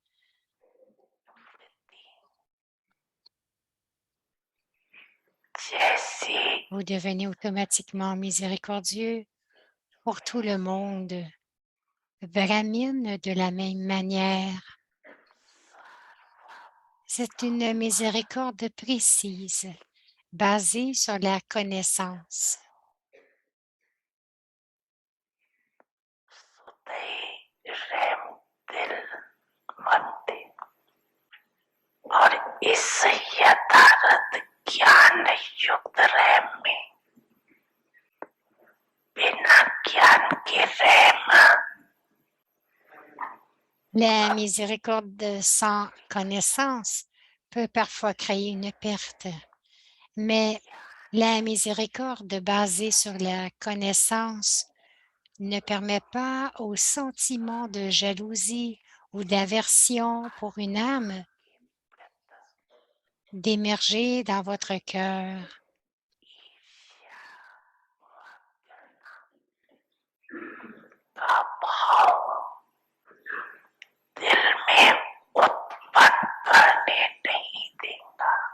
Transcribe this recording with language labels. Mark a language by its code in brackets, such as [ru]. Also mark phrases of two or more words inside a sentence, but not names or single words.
[fr] Vous devenez automatiquement miséricordieux pour tout le monde. Brahmine de la même manière. C'est une miséricorde précise, basée sur la connaissance. [hi] और इस यथार्थ ज्ञान युक्त रहम में बिना ज्ञान के रहम [fr] La miséricorde sans connaissance peut parfois créer une perte, mais la miséricorde basée sur la connaissance ne permet pas au sentiment de jalousie ou d'aversion pour une âme d'émerger dans votre cœur. [en] The power [hi] दिल में उत्पन्न करने नहीं देगा।